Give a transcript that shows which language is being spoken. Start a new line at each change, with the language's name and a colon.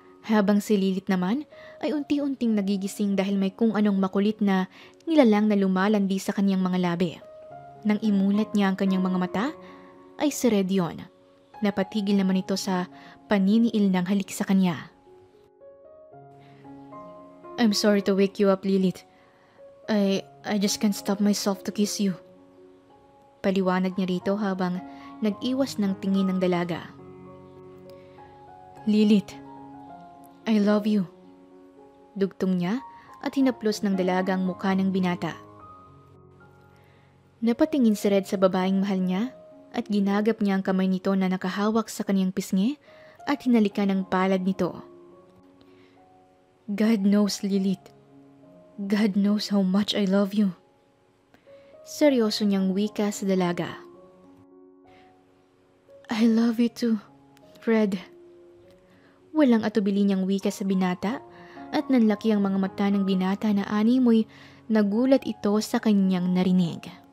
Filipino: Habang si Lilith naman ay unti-unting nagigising dahil may kung anong makulit na nilalang na lumalandi sa kanyang mga labi. Nang imulat niya ang kanyang mga mata ay si Red yun. Napatigil naman ito sa paniniil ng halik sa kanya.
English: "I'm sorry to wake you up, Lilith. I just can't stop myself to kiss you,"
Filipino: paliwanag niya rito habang nag-iwas ng tingin ng dalaga. "Lilith,
English: I love you,"
Filipino: dugtong niya at hinaplos ng dalaga ang mukha ng binata. Napatingin si Red sa babaeng mahal niya at ginagap niya ang kamay nito na nakahawak sa kanyang pisngi at hinalikan ang palad nito.
English: "God knows, Lilith. God knows how much I love you."
Filipino: Seryoso niyang wika sa dalaga.
English: "I love you too,
Filipino: Red." Walang atubili niyang wika sa binata at nanlaki ang mga mata ng binata na animoy nagulat ito sa kanyang narinig.